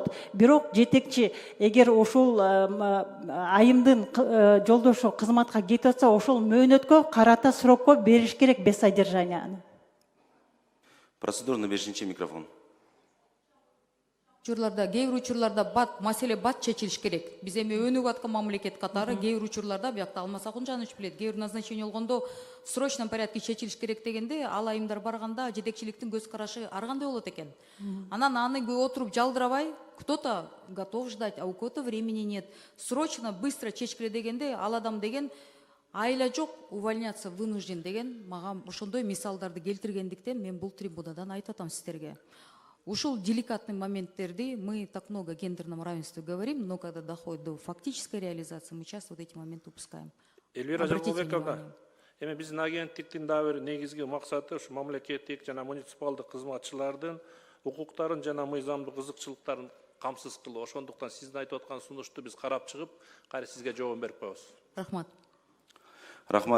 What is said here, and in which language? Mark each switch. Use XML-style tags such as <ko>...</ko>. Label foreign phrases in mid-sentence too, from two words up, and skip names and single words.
<ky>Бирок жетекчи эгер ошол айымдын жолдошу кызматка кетип атса, ошол мөөнөткө карата срокко бериш керек</ky> <ru>без содержанияны.</ru> <ky>Процедурный 5-ші микрофон. учурларда, кээ бир учурларда маселе бат чечилиш керек. Биз эми өнүгүп аткан мамлекет катары кээ бир учурларда, биякта Алмаз Акунжанович билет, кээ бир назначение болгондо</ky> <ru>в срочном порядке</ru> <ky>чечилиш керек дегенде, ал айымдар барганда жетекчиликтин көз карашы ар кандай болот экен. Анан аны отуруп жалдырабай,</ky> <ru>кто-то готов ждать, а у кого-то времени нет.</ru> <ky>Срочно, быстро чечкиле дегенде, ал адам деген айла жок,</ky> <ru>увольняться вынужден</ru> <ky>деген, мага ошондой мисалдарды келтиргендиктен мен бул трибунадан айтып атам сиздерге. Ушул деликатный моменттерди</ky> <ru>мы так много о гендерном равенстве говорим, но когда доходит до фактической реализации, мы часто вот эти моменты упускаем.</ru> <ky>Эльвира Жакулбековна, эми биздин агенттиктин дагы бир негизги максаты ушу мамлекеттик жана муниципалдык кызматчылардын укуктарын жана мыйзамдык кызыкчылыктарын камсыз кылуу. Ошондуктан сиздин айтып аткан сунушту биз карап чыгып, кайра сизге жообун берип коебуз. Рахмат. Рахмат.</ky>